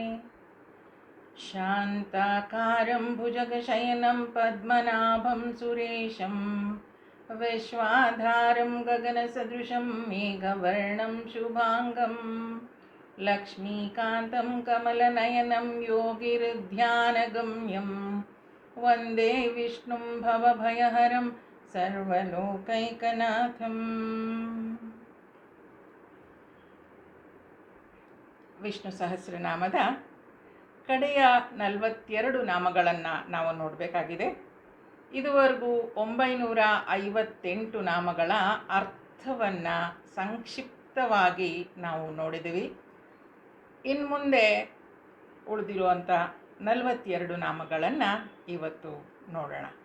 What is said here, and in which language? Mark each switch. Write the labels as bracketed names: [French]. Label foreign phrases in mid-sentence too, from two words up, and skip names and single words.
[Sanskrit] शान्ताकारं भुजगशयनं पद्मनाभं सुरेशं विश्वाधारं गगनसदृशं मेघवर्णं शुभाङ्गं लक्ष्मीकान्तं कमलनयनं योगिर्ध्यानगम्यं वन्दे विष्णुं भवभयहरं सर्वलोकैकनाथम्। [Kannada] ವಿಷ್ಣು ಸಹಸ್ರನಾಮದ ಕಡೆಯ 42 ನಾಮಗಳನ್ನು ನಾವು ನೋಡಬೇಕಾಗಿದೆ. ಇದುವರೆಗೂ 958 ನಾಮಗಳ ಅರ್ಥವನ್ನು ಸಂಕ್ಷಿಪ್ತವಾಗಿ ನಾವು ನೋಡಿದ್ದೀವಿ. ಇನ್ನು ಮುಂದೆ ಉಳಿದಿರುವಂಥ 42 ನಾಮಗಳನ್ನು ಇವತ್ತು ನೋಡೋಣ.